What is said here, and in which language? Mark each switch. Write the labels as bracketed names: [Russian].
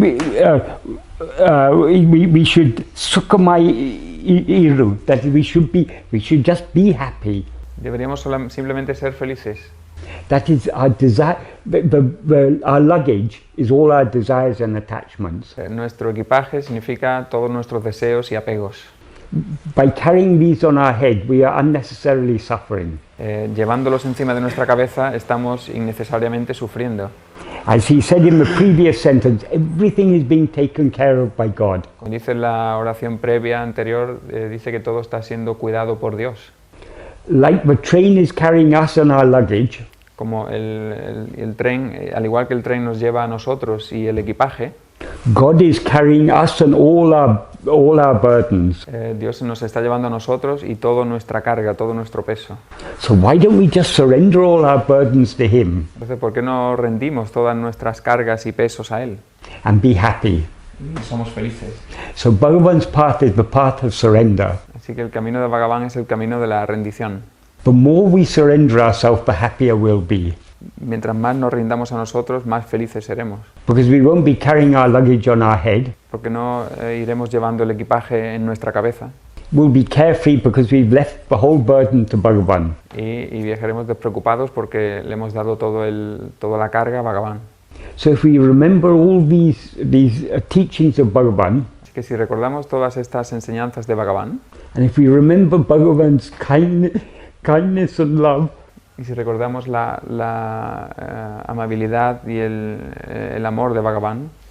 [English] We should [Tamil] sukhamai iru, [English] that we should just be happy. [Spanish] Deberíamos simplemente ser felices. [English] That is our desire. Our luggage is all our desires and attachments. [Spanish] Nuestro equipaje significa todos nuestros deseos y apegos. [English] By carrying these on our head, we are unnecessarily suffering. [Spanish] Llevándolos encima de nuestra cabeza, estamos innecesariamente sufriendo. [English] As he said in the previous sentence, everything is being taken care of by God. [Spanish] Como dice en la oración previa anterior, dice que todo está siendo cuidado por Dios. [English] Like the train is carrying us on our luggage. [Spanish] Como el tren, al igual que el tren nos lleva a nosotros y el equipaje, [English] God is carrying us and all our burdens. [Spanish] Dios nos está llevando a nosotros y toda nuestra carga, todo nuestro peso. [English] So why don't we just surrender all our burdens to Him? [Spanish] Entonces, ¿por qué no rendimos todas nuestras cargas y pesos a Él? [English] And be happy. [Spanish] Somos felices. [English] So Bhagavan's path is the path of surrender. [Spanish] Así que el camino de Bhagavan es el camino de la rendición. [English] The more we surrender ourselves, the happier we'll be. [Spanish] Mientras más nos rindamos a nosotros, más felices seremos. [English] Because we won't be carrying our luggage on our head. [Spanish] Porque no iremos llevando el equipaje en nuestra cabeza. [English] We'll be carefree because we've left the whole burden to Bhagavan. [Spanish] Y viajaremos despreocupados porque le hemos dado toda la carga a Bhagavan. [English] So if we remember all these teachings of Bhagavan, [Spanish] así que si recordamos todas estas enseñanzas de Bhagavan, [English] and if we remember Bhagavan's kindness and love. [Spanish] Y si recordamos la amabilidad y el amor de Bhagavan,